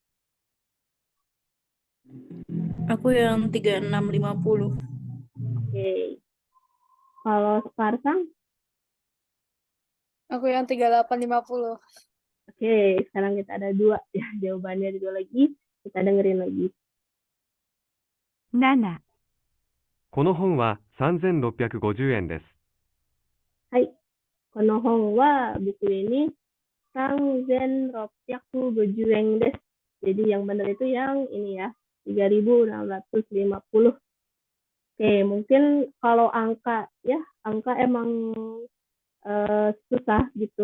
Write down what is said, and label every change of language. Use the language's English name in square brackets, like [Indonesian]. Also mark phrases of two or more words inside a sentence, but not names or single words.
[Indonesian] Aku yang 3650. Oke. Kalau sekarang, Aku yang 3850. oke, sekarang kita ada 2 ya, jawabannya ada 2 lagi. Kita dengerin lagi. 7、 [Japanese] この本は3650円です。はい、この本は [Indonesian] buku ini [Japanese] 三千六百五十円です. [Indonesian] Jadi yang benar itu yang ini ya, 3.650. Oke, mungkin kalau angka ya, angka emang susah gitu.